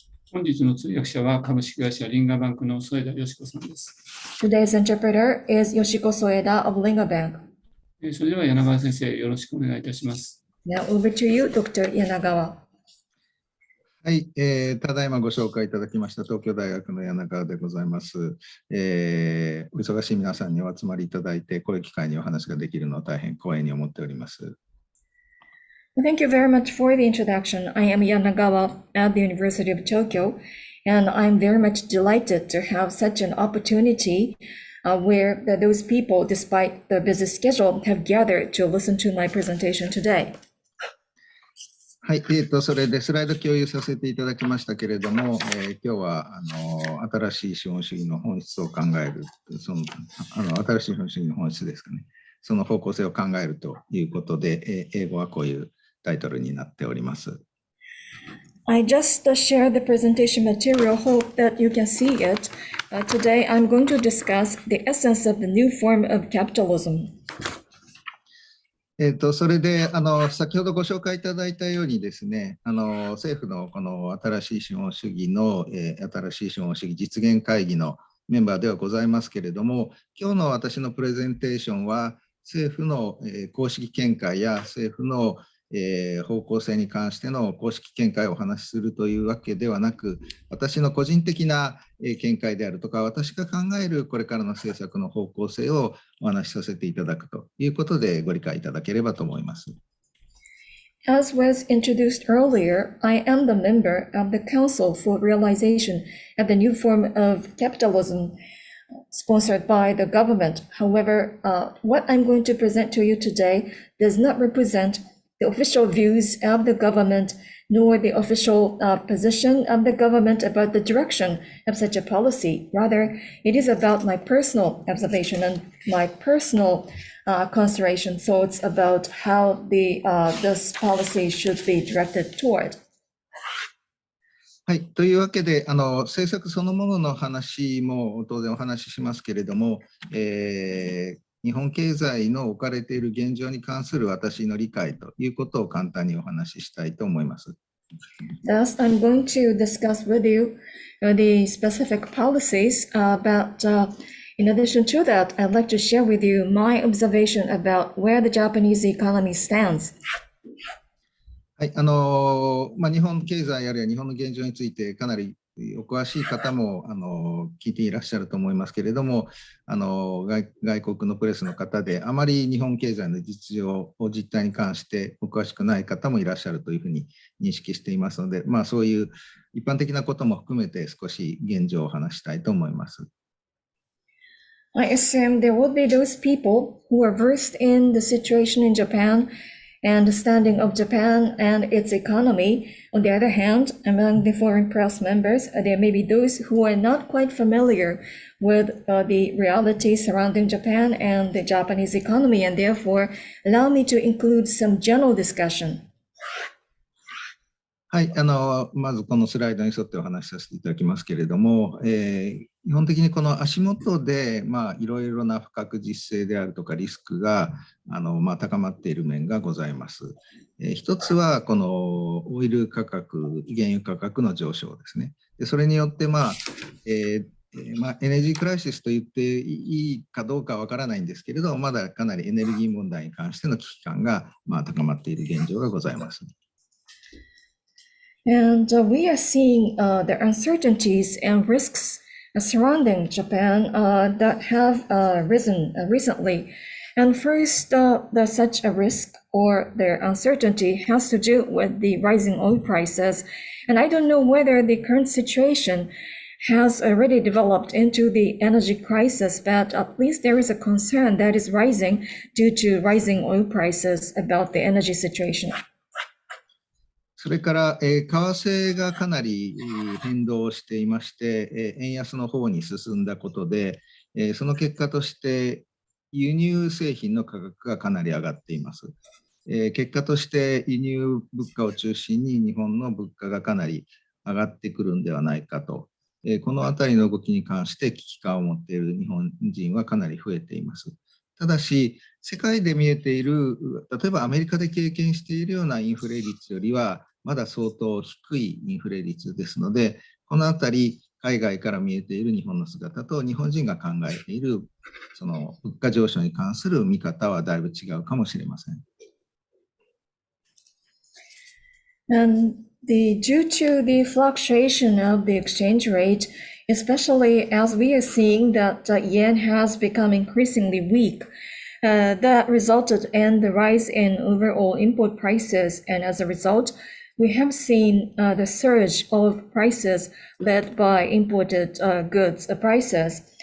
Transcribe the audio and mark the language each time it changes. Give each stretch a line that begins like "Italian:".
Japanese: 本日の通訳者は株式会社リンガバンクの添田よし子さんです。
English: Today's interpreter is Yoshiko Soeda of Linga Bank.
Japanese: それでは柳川先生、よろしくお願いいたします。
English: Now over to you, Dr. Yanagawa.
Japanese: はい、ただいまご紹介いただきました東京大学の柳川でございます。お忙しい皆さんにお集まりいただいて、こういう機会にお話ができるのを大変光栄に思っております。
English: Thank you very much for the introduction. I am Yanagawa at the University of Tokyo, and I'm very much delighted to have such an opportunity where those people, despite the busy schedule, have gathered to listen to my presentation today.
Japanese: はい、それでスライド共有させていただきましたけれども、今日は新しい資本主義の本質を考える、新しい資本主義の本質ですかね、その方向性を考えるということで、英語はこういうタイトルになっております。
English: I just shared the presentation material, hope that you can see it. Today I'm going to discuss the essence of the new form of capitalism.
Japanese: それで先ほどご紹介いただいたようにですね、政府のこの新しい資本主義の、新しい資本主義実現会議のメンバーではございますけれども、今日の私のプレゼンテーションは政府の、公式見解や政府の、方向性に関しての公式見解をお話しするというわけではなく、私の個人的な見解であるとか、私が考えるこれからの政策の方向性をお話しさせていただくということでご理解いただければと思います。
English: As was introduced earlier, I am the member of the Council for Realization of the New Form of Capitalism, sponsored by the government. However, what I'm going to present to you today does not represent the official views of the government, nor the official position of the government about the direction of such a policy. Rather, it is about my personal observation and my personal consideration thoughts about how this policy should be directed toward.
Japanese: はい、というわけで政策そのものの話も当然お話ししますけれども、日本経済の置かれている現状に関する私の理解ということを簡単にお話ししたいと思います。
English: Thus, I'm going to discuss with you the specific policies, but in addition to that, I'd like to share with you my observation about where the Japanese economy stands.
Japanese: はい、日本経済あるいは日本の現状についてかなりお詳しい方も聞いていらっしゃると思いますけれども、外国のプレスの方であまり日本経済の実情を実態に関してお詳しくない方もいらっしゃるというふうに認識していますので、そういう一般的なことも含めて少し現状をお話したいと思います。
English: I assume there will be those people who are versed in the situation in Japan and the standing of Japan and its economy. On the other hand, among the foreign press members, there may be those who are not quite familiar with the reality surrounding Japan and the Japanese economy, and therefore allow me to include some general discussion.
Japanese: はい、まずこのスライドに沿ってお話しさせていただきますけれども、基本的にこの足元で、いろいろな不確実性であるとかリスクが高まっている面がございます。一つはこのオイル価格、原油価格の上昇ですね。でそれによって、エネルギークライシスと言っていいかどうかわからないんですけれど、まだかなりエネルギー問題に関しての危機感が高まっている現状がございます。
English: And we are seeing the uncertainties and risks surrounding Japan that have risen recently. And first, such a risk or the uncertainty has to do with the rising oil prices. And I don't know whether the current situation has already developed into the energy crisis, but at least there is a concern that is rising due to rising oil prices about the energy situation.
Japanese: それから、為替がかなり変動していまして、円安の方に進んだことで、その結果として輸入製品の価格がかなり上がっています。結果として輸入物価を中心に日本の物価がかなり上がってくるんではないかと、このあたりの動きに関して危機感を持っている日本人はかなり増えています。ただし、世界で見えている、例えばアメリカで経験しているようなインフレ率よりは、まだ相当低いインフレ率ですので、このあたり、海外から見えている日本の姿と日本人が考えているその物価上昇に関する見方はだいぶ違うかもしれません。
English: And due to the fluctuation of the exchange rate, especially as we are seeing that the yen has become increasingly weak, that resulted in the rise in overall import prices. And as a result, we have seen the surge of prices led by imported goods prices.